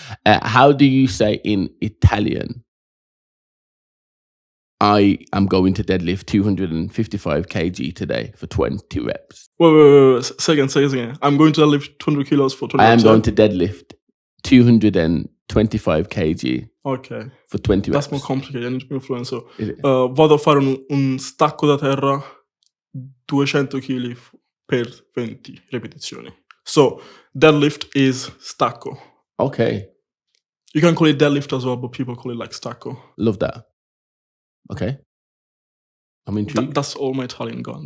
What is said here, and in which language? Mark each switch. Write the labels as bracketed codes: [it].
[en] How do you say in Italian, I am going to deadlift 255 kg today for 20 reps? Wait. Say again. I'm going to lift 200 kilos for 20 I am reps. going to deadlift 225 kg Ok. for 20 reps. That's more complicated. I need to be fluent. So, Is it? [it] vado a fare un stacco da terra 200 kg per 20 ripetizioni. [en] So, deadlift is stacco. Okay, You can call it deadlift as well, but people call it like stacco. love that. Okay. I'm intrigued. That's all my Italian gone.